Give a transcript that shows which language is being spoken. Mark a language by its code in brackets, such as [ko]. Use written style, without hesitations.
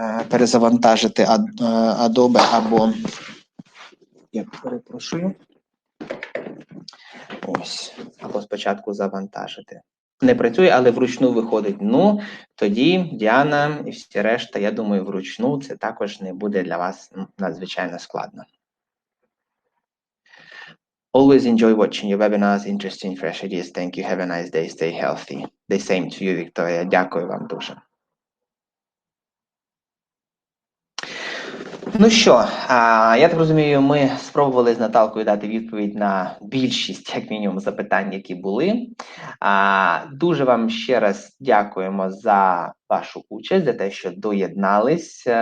[uk] Перезавантажити Adobe або, я перепрошую, ось, або спочатку завантажити. Не працює, але вручну виходить. Ну, тоді, Діана і всі решта, я думаю, вручну це також не буде для вас надзвичайно складно. [en] Always enjoy watching your webinars, interesting, fresh ideas. Thank you. Have a nice day. Stay healthy. The same to you, Вікторія. [uk] Дякую вам дуже. Ну що, я так розумію, ми спробували з Наталкою дати відповідь на більшість, як мінімум, запитань, які були. Дуже вам ще раз дякуємо за вашу участь, за те, що доєднались.